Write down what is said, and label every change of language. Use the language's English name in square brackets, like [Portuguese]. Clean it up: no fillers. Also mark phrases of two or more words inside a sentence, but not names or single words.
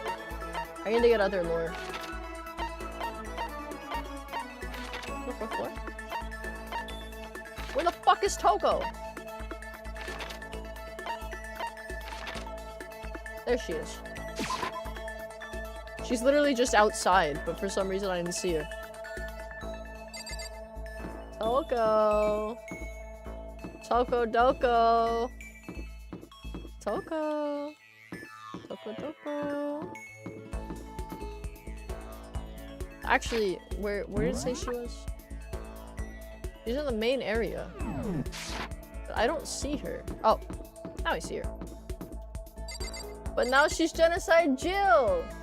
[English] I need to get other lore. What? Where the fuck is Toko? There she is. She's literally just outside, but for some reason I didn't see her. Toko. Toko Doko. Toko. Toko Doko. Actually, where did it say she was? She's in the main area. But I don't see her. Oh, now I see her. But now she's Genocide Jill!